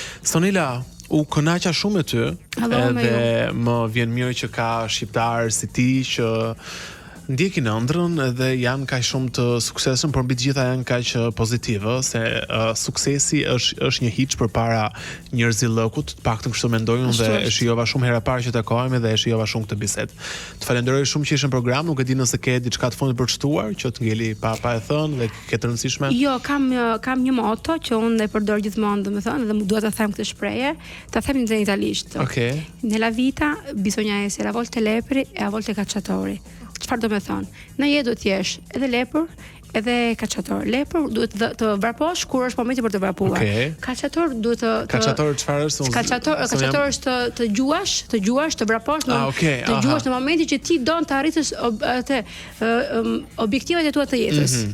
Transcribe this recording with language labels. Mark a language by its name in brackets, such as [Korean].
[Albanian] Sonila, u kënaqa shumë me ty, edhe më vjen mirë që ka shqiptarë si ti që ndjekin ëndrrën edhe janë kaq shumë të suksesshëm, por mbi të gjitha janë kaq pozitive, se suksesi është një hiç përpara njerëzillëkut, të paktën kështu mendojnë dhe e shijova shumë herë parë që takohemi dhe e shijova shumë këtë bisedë. Të falenderoj shumë që ishe në program, nuk e di nëse ke diçka të fundit për të shtuar, që të ngeli pa e thënë dhe ke të rëndësishme. Jo, kam një moto që unë e përdor gjithmonë, domethënë, dhe dua ta them këtë shprehje, ta them në italisht. Okej. [Italian] Nella vita bisogna essere a volte lepri e a volte cacciatori. [Albanian] Çfarë do të thonë? Në jetë do të jesh edhe lepër, edhe kacciator. Lepër duhet të vraposh kur është momenti për të vrapuar. Kacciator duhet të Kacciator çfarë është? Kacciator është të gjuash, të vraposh të gjuash në momentin që ti don të arritësh atë objektivat e tua të jetës.